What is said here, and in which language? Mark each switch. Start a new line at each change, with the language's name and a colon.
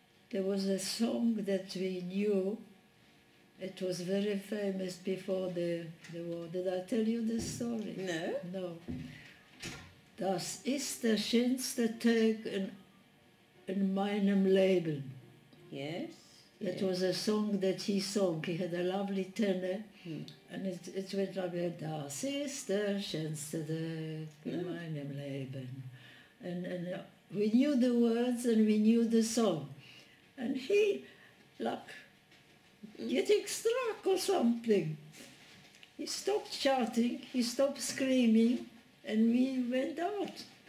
English: There was a song that we knew. It was very famous before the war. Did I tell you this story? No. No.
German: Das ist der schönste Tag in meinem Leben.
English: Yes. That was a song that he sang. He had a lovely tenor, and it went like that.
German: Das ist der schönste Tag in meinem Leben.
English: And we knew the words and we knew the song. And he, like, getting struck or something. He stopped shouting, he stopped screaming, and we went out.